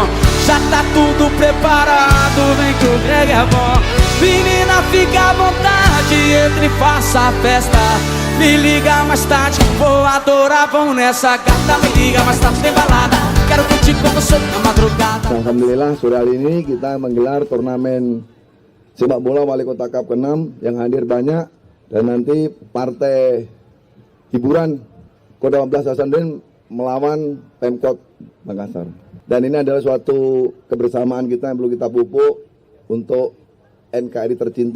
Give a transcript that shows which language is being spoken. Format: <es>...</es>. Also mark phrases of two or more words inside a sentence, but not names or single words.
<pt>Já tá tudo preparado, vem que o Greg é bom. Menina, fica à vontade, entre e faça a festa. Me liga mais tarde, vou adorar, vão nessa. Gata, me liga mais tarde, tem balada. Quero curtir com você na madrugada.</pt> <id>Alhamdulillah, sore hari ini kita menggelar turnamen sepak bola Wali Kota Cup ke-6 yang hadir banyak. Dan nanti partai hiburan Kota 15 Hasanuddin melawan Pemkot Makassar. Dan ini adalah suatu kebersamaan kita yang perlu kita pupuk untuk NKRI tercinta.</id>